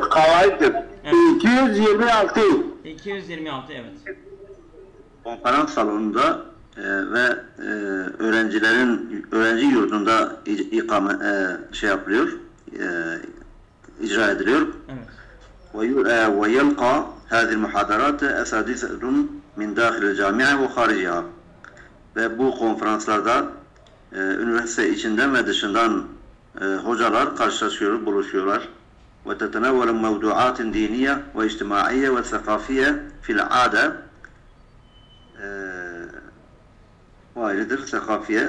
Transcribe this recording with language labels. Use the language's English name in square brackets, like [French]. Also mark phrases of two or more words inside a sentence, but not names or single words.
[Turkish] Kavaiddir. 226. 226, evet. Konferans salonunda ve öğrenci yurdunda yapılıyor, icra ediliyor. Evet. [Arabic] ويلقي هذه المحاضرات أساتذة من داخل الجامعة وخارجها. [Turkish] Ve bu konferanslarda üniversite içinden ve dışından hocalar karşılaşıyor, buluşuyorlar. [Arabic] وتتناول موضوعات دينية واجتماعية وثقافية في العادة. [Turkish] Bu ayrıdır, sakafiye.